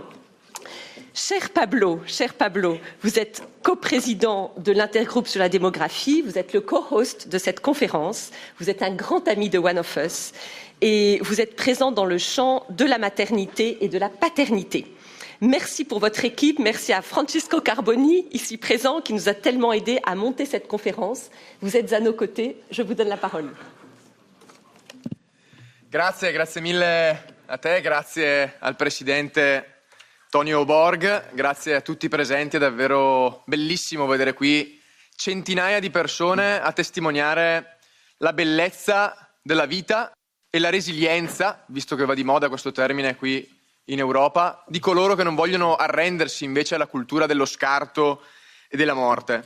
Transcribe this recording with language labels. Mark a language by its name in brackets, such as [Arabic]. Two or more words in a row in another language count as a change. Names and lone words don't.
[French] Cher Pablo, vous êtes coprésident de l'intergroupe sur la démographie, vous êtes le co-host de cette conférence, vous êtes un grand ami de One of Us et vous êtes présent dans le champ de la maternité et de la paternité. Merci pour votre équipe, merci à Francisco Carboni, ici présent, qui nous a tellement aidés à monter cette conférence. Vous êtes à nos côtés, je vous donne la parole. [Italian] Grazie mille a te, grazie al Presidente Tonio Borg, grazie a tutti i presenti, è davvero bellissimo vedere qui centinaia di persone a testimoniare la bellezza della vita e la resilienza, visto che va di moda questo termine qui in Europa, di coloro che non vogliono arrendersi invece alla cultura dello scarto e della morte.